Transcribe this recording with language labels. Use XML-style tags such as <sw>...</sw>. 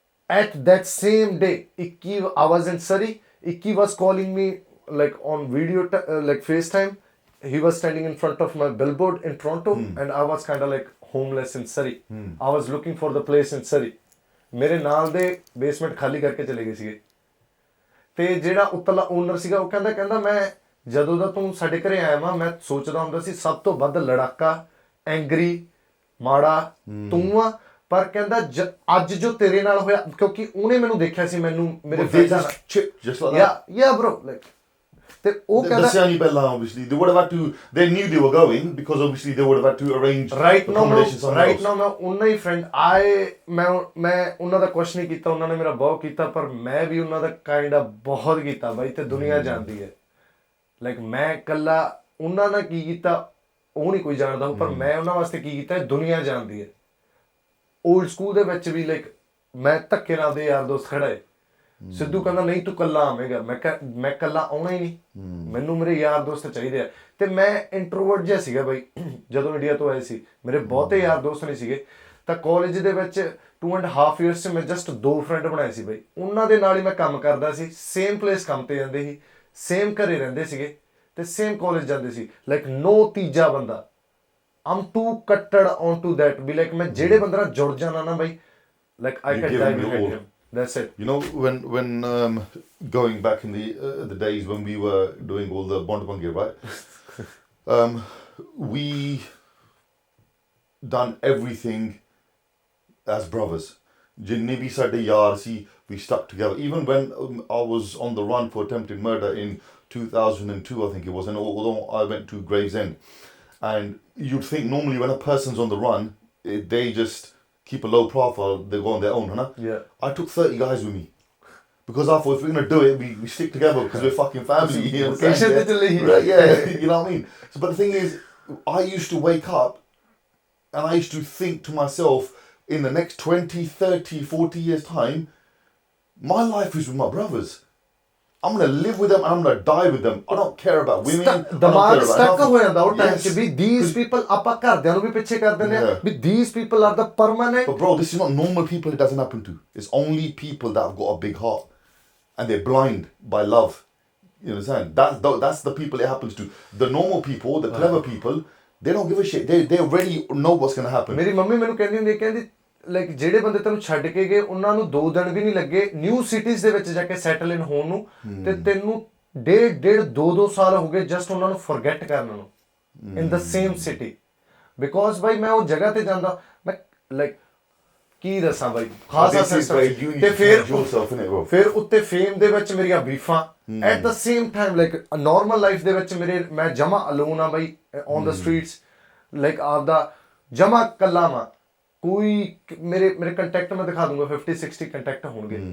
<en>at that same day 21 I was in Surrey, 21 was calling me like on video like FaceTime, he was standing in front of my billboard in Toronto, and I was kind of like homeless in Surrey, I was looking for the place in Surrey,</en> <pa>ਮੇਰੇ ਨਾਲ ਦੇ basement ਖਾਲੀ ਕਰਕੇ ਚਲੇ ਗਏ ਸੀਗੇ, ਤੇ ਜਿਹੜਾ ਉੱਤਲਾ ਓਨਰ ਸੀਗਾ ਉਹ ਕਹਿੰਦਾ ਮੈਂ ਜਦੋਂ ਦਾ ਤੂੰ ਸਾਡੇ ਘਰੇ ਆਇਆ ਵਾ, ਮੈਂ ਸੋਚਦਾ ਹੁੰਦਾ ਸੀ ਸਭ ਤੋਂ ਵੱਧ ਲੜਾਕਾ, ਐਂਗਰੀ, ਮਾੜਾ ਤੂੰ ਆ, ਪਰ ਕਹਿੰਦਾ ਅੱਜ ਜੋ ਤੇਰੇ ਨਾਲ ਹੋਇਆ, ਕਿਉਂਕਿ ਉਹਨੇ ਮੈਨੂੰ ਦੇਖਿਆ ਸੀ, ਮੈਨੂੰ ਮੇਰੇ ਫਰੈਂਡਾਂ ਨਾਲ</pa> <en>bro like</en> <pa>ਤੇ ਉਹ ਕਹਿੰਦਾ ਦੱਸਿਆ ਨਹੀਂ ਪਹਿਲਾਂ</pa> <en>obviously they would have had to, they knew they were going because obviously they would have had to arrange accommodation somewhere else.</en> <pa>ਮੈਂ ਉਹਨਾਂ ਹੀ ਫਰੈਂਡ ਮੈਂ ਉਹਨਾਂ ਦਾ ਕੁਛ ਨਹੀਂ ਕੀਤਾ, ਉਹਨਾਂ ਨੇ ਮੇਰਾ ਬਹੁਤ ਕੀਤਾ, ਪਰ ਮੈਂ ਵੀ ਉਹਨਾਂ ਦਾ ਕਾਈਂਡ ਆ ਬਹੁਤ ਕੀਤਾ ਬਾਈ, ਤੇ ਦੁਨੀਆ ਜਾਣਦੀ ਹੈ ਲਾਈਕ ਮੈਂ ਇਕੱਲਾ ਉਹਨਾਂ ਨਾਲ ਕੀ ਕੀਤਾ ਉਹ ਨਹੀਂ ਕੋਈ ਜਾਣਦਾ, ਪਰ ਮੈਂ ਉਹਨਾਂ ਵਾਸਤੇ ਕੀ ਕੀਤਾ ਦੁਨੀਆ ਜਾਣਦੀ ਹੈ। ਓਲਡ ਸਕੂਲ ਦੇ ਵਿੱਚ ਵੀ ਲਾਈਕ ਮੈਂ ਧੱਕੇ ਨਾਲ ਦੇ ਯਾਰ ਦੋਸਤ ਖੜਾ ਹੈ, ਸਿੱਧੂ ਕਹਿੰਦਾ ਨਹੀਂ ਤੂੰ ਕੱਲਾ ਆਵੇਂਗਾ, ਮੈਂ ਕੱਲਾ ਆਉਣਾ ਹੀ ਨਹੀਂ, ਮੈਨੂੰ ਮੇਰੇ ਯਾਰ ਦੋਸਤ ਚਾਹੀਦੇ ਆ। ਤੇ ਮੈਂ ਇੰਟਰੋਵਰਟ ਜਿਹਾ ਸੀਗਾ ਬਾਈ, ਜਦੋਂ ਇੰਡੀਆ ਤੋਂ ਆਏ ਸੀ ਮੇਰੇ ਬਹੁਤੇ ਯਾਰ ਦੋਸਤ ਨਹੀਂ ਸੀਗੇ, ਤਾਂ ਕਾਲਜ ਦੇ ਵਿੱਚ 2.5 years 'ਚ ਮੈਂ ਜਸਟ 2 ਫਰੈਂਡ ਬਣਾਏ ਸੀ ਬਾਈ, ਉਹਨਾਂ ਦੇ ਨਾਲ ਹੀ ਮੈਂ ਕੰਮ ਕਰਦਾ ਸੀ, ਸੇਮ ਪਲੇਸ ਕੰਮ ਤੇ ਜਾਂਦੇ ਸੀ, ਸੇਮ ਘਰੇ ਰਹਿੰਦੇ ਸੀਗੇ ਤੇ ਸੇਮ ਕਾਲਜ ਜਾਂਦੇ ਸੀ, ਲਾਈਕ ਨੋ ਤੀਜਾ ਬੰਦਾ।</pa> <en>I'm too cutted onto that,</en> <pa>we like ਮੈਂ ਜਿਹੜੇ ਬੰਦੇ ਨਾਲ ਜੁੜ ਜਾਣਾ ਨਾ ਬਾਈ, like</pa> <en>I can die with him. That's it. You know, when going back in the days when we were doing all the bond bungee, right? We done everything as brothers.</en> <pa>Jinne bhi sade yaar si,</pa> <en>we stuck together. Even when I was on the run for attempted murder in 2002, I think it was, and although I went to Gravesend, and you'd think normally when a person's on the run, they just keep a low profile, they go on their own, huh? Yeah. I took 30 guys with me. Because I thought if we're going to do it, we stick together because we're fucking family. You know what I'm saying? Right, yeah, you know what I mean? So, but the thing is, I used to wake up and I used to think to myself, in the next 20, 30, 40 years' time, my life is with my brothers. I'm going to live with them and I'm going to die with them. I don't care about women.</en> <pa>ਦਿਮਾਗ stuck ਹੋ ਜਾਂਦਾ ਉਹ time 'ਚ ਵੀ</pa> <en>these people,</en> <pa>ਆਪਾਂ ਘਰਦਿਆਂ ਨੂੰ ਵੀ ਪਿੱਛੇ ਕਰ ਦਿੰਦੇ ਆ ਵੀ</pa> <en>these people are the permanent. But bro, this is not normal people it doesn't happen to. It's only people that have got a big heart and they're blind by love. You understand? That's the people it happens to. The normal people, the clever people, they don't give a shit. They already know what's going to happen.</en> <pa>ਮੇਰੀ mummy ਮੈਨੂੰ ਕਹਿੰਦੀ ਹੁੰਦੀ, ਕਹਿੰਦੀ like ਜਿਹੜੇ ਬੰਦੇ ਤੈਨੂੰ ਛੱਡ ਕੇ ਗਏ ਉਹਨਾਂ ਨੂੰ 2 ਦਿਨ ਵੀ ਨਹੀਂ ਲੱਗੇ ਨਿਊ ਸਿਟੀਜ਼ ਦੇ ਵਿੱਚ ਜਾ ਕੇ ਸੈਟਲ ਇਨ ਹੋਣ ਨੂੰ, ਤੇ ਤੈਨੂੰ 2 ਸਾਲ ਹੋ ਗਏ ਜਸਟ ਉਹਨਾਂ ਨੂੰ ਫੋਰਗੇਟ ਕਰਨ ਨੂੰ</pa> <en>In the same city.</en> <pa>ਬਿਕੋਜ਼ ਬਾਈ ਮੈਂ ਉਹ ਜਗ੍ਹਾ ਤੇ ਜਾਂਦਾ, ਮੈਂ ਲਾਈਕ ਕੀ ਦੱਸਾਂ ਬਾਈ ਖਾਸਾ ਸਿਸਟਮ, ਤੇ ਫਿਰ ਉੱਤੇ ਫੇਮ ਦੇ ਵਿੱਚ ਮੇਰੀਆਂ ਬੀਫਾਂ,</pa> <en>at the same time</en> <pa>like normal life ਦੇ ਵਿੱਚ ਮੈਂ ਜਮਾ ਅਲੋਨ ਆ ਬਾਈ ਔਨ ਦ ਸਟਰੀਟਸ, ਲਾਈਕ ਆਪਦਾ ਜਮਾ ਕੱਲਾ ਵਾਂ, ਕੋਈ ਮੇਰੇ ਕੰਟੈਕਟ ਮੈਂ ਦਿਖਾ ਦੂੰਗਾ 50-60 ਕੰਟੈਕਟ ਹੋਣਗੇ।</pa>